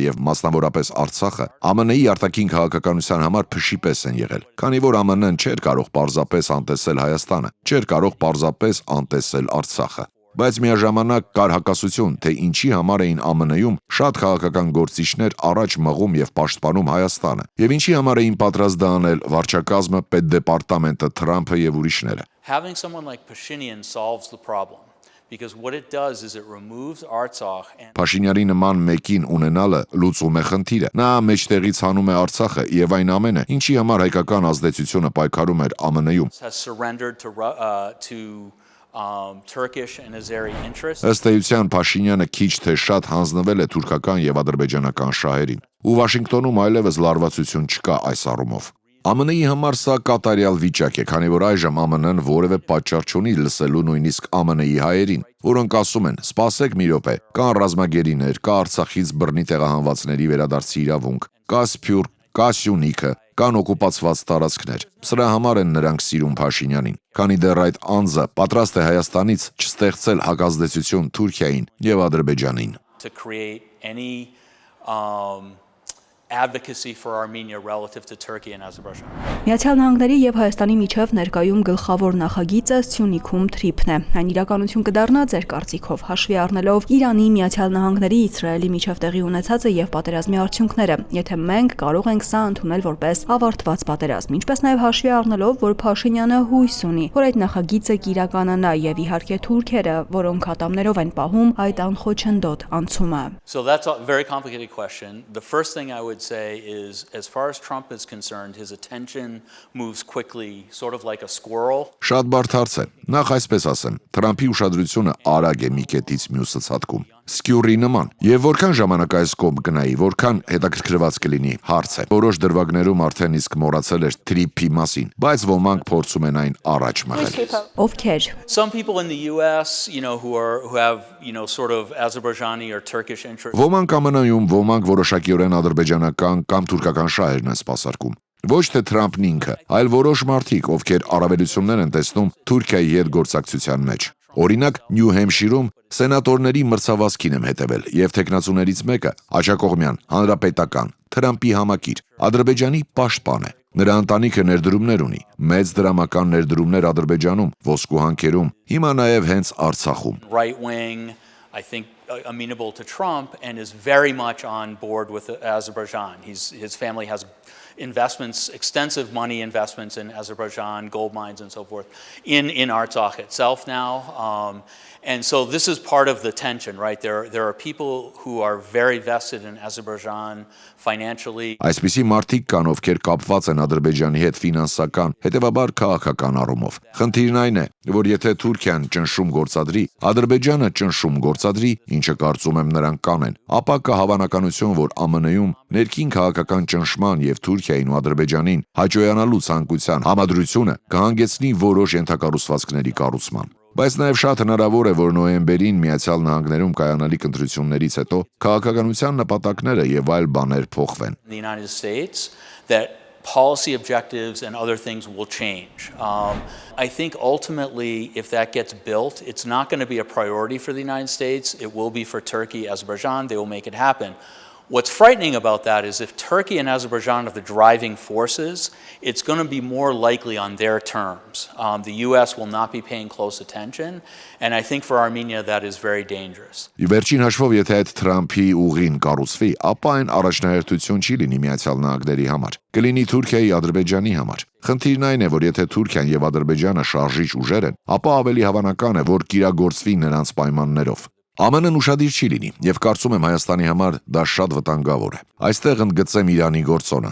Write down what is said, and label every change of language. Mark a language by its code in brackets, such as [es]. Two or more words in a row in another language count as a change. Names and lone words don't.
[hy] եւ մասնավորապես Արցախը ԱՄՆ-ի արտաքին քաղաքականության համար փշի պես են եղել, քանի որ ԱՄՆ-ն չէր կարող պարզապես անտեսել Հայաստանը, չէր կարող պարզապես անտեսել Արցախը։ Բայց միաժամանակ կար հակասություն, թե ինչի համար էին ԱՄՆ-ում շատ քաղաքական գործիչներ առաջ մղում եւ պաշտպանում Հայաստանը, եւ ինչի համար էին պատրաստ դա անել վարչակազմը, պետդեպարտամենտը, Թրամփը եւ ուրիշները։ [en] Having someone like Pashinyan solves the problem. Because what it does is it removes Artsakh and [hy] Փաշինյանի նման մեկին ունենալը լուծում է խնդիրը։ Նա մեջտեղից հանում է Արցախը եւ այն ամենը, ինչի համար հայկական ազդեցությունը պայքարում էր ԱՄՆ-ում։ [en] has surrendered to Turkish and Azeri interests. [hy] Ըստ էության Փաշինյանը քիչ թե շատ հանձնվել է թուրքական եւ ադրբեջանական շահերին։ Ու Վաշինգտոնում այլևս լարվածություն չկա այս առումով։ ԱՄՆ-ի համար սա կատարյալ վիճակ է, քանի որ այժմ ԱՄՆ-ն որևէ պատճառ չունի լսելու նույնիսկ ԱՄՆ-ի հայերին, որոնք ասում են՝ «Սպասեք մի րոպե, կան ռազմագերիներ, կա Արցախից բռնի տեղահանվածների վերադարձի իրավունք, կա Սփյուռք, կա Սյունիքը, կան օկուպացված տարածքներ»։ Սրա համար են նրանք սիրում Փաշինյանին, քանի դեռ այդ անձը պատրաստ է Հայաստանից չստեղծել հակազդեցություն Թուրքիային եւ Ադրբեջանին։ [en] To create any advocacy for Armenia relative to Turkey and Azerbaijan. [hy] Միացյալ Նահանգների եւ Հայաստանի միջև ներկայում գլխավոր նախագիծը Սյունիքում թրիփն է։ Այն իրականություն կդառնա ձեր կարծիքով, հաշվի առնելով Իրանի, Միացյալ Նահանգների, Իսրայելի միջև տեղի ունեցածը եւ պատերազմի արդյունքները, եթե մենք կարող ենք սա ընդունել որպես ավարտված պատերազմ, ինչպես նաեւ հաշվի առնելով, որ Փաշինյանը հույս ունի, որ այդ նախագիծը կիրականանա եւ իհարկե թուրքերը, որոնք ատամներով են պահում այդ անխոչնդոտ անցումը։ [en] So that's a very complicated question. The first thing I would say is, as far as Trump is concerned, his attention moves quickly, sort of like a squirrel. [hy] Շատ բարդ հարց է։ Նախ այսպես ասեմ, Թրամփի ուշադրությունը արագ է մի կետից մյուսը ցատկում։ Սկյուրի նման։ Եվ որքան ժամանակ այս կողմ գնայի, որքան հետաքրքրված կլինի, հարց է։ Որոշ դրվագներում արդեն իսկ մոռացել էր թրիփի մասին, բայց ոմանք փորձում են այն առաջ մղել։ Ովքեր։ [en] Some people in the US, who have, sort of Azerbaijani or Turkish interests. [hy] Ոմանք ԱՄՆ-ում, ոմանք որոշակիորեն ադրբեջանական կամ թուրքական շահերն են սպասարկում։ Ոչ թե Թրամփն ինքը, այլ որոշ մարդիկ, ովքեր առավելություններ են տեսնում Թուրքիայի հետ գործակցության մեջ։ Օրինակ, Նյու Հեմփշիրում սենատորների մրցավազքին եմ հետևել, եւ տեխնացուներից մեկը աջակողմյան, հանրապետական, Թրամփի համակիր, Ադրբեջանի պաշտպան է։ Նրա ընտանիքը ներդրումներ ունի, մեծ դրամական ներդրումներ Ադրբեջանում, ոսկու հանքերում, հիմա նաեւ հենց Արցախում։ [en] Right wing, I think, amenable to Trump and is very much on board with Azerbaijan. His family has investments, extensive money investments in Azerbaijan, gold mines and so forth, in Artsakh itself now. And so this is part of the tension, right? There are people who are very vested in Azerbaijan financially. [hy] Այսպիսի մարդիկ կան, ովքեր կապված են Ադրբեջանի հետ ֆինանսական, հետևաբար քաղաքական առումով։ Խնդիրն այն է, որ եթե Թուրքիան ճնշում գործադրի, Ադրբեջանը ճնշում գործադրի, ինչը կարծում եմ նրանք կանեն, ապա կա հավանականություն, որ ԱՄՆ-ում ներքին քաղաքական ճնշման եւ Թուրքիային ու Ադրբեջանին հաջողանալու ցանկության համադրությունը կհանգեցնի որոշ ենթակառուցվածքների կառուցման։ Բայց նաև շատ հնարավոր է, որ նոյեմբերին Միացյալ Նահանգներում կայանալիք ընտրություններից հետո քաղաքականության նպատակները եւ այլ բաներ փոխվեն։ [en] The United States that policy objectives and other things will change. I think ultimately, if that gets built, it's not going to be a priority for the United States. It will be for Turkey, Azerbaijan. They will make it happen. What's frightening about that is if Turkey and Azerbaijan are the driving forces, it's going to be more likely on their terms. The U.S. will not be paying close attention, and I think for Armenia that is very dangerous. [hy] Վերջին հաշվով, եթե այդ Թրամփի ուղին կառուցվի, ապա այն առաջնահերթություն չի լինի Միացյալ Նահանգների համար, կլինի Թուրքիայի, Ադրբեջանի համար։ Խնդիրն այն է, որ եթե Թուրքիան եւ Ադրբեջանը շարժիչ ուժեր են, ապա ավելի հավանական է, որ կիրագործվի նրանց պայմաններով։ ԱՄՆ-ն ուշադիր չի լինի, եւ կարծում եմ Հայաստանի համար դա շատ վտանգավոր է։ Այստեղ ընդգծեմ Իրանի գործոնը։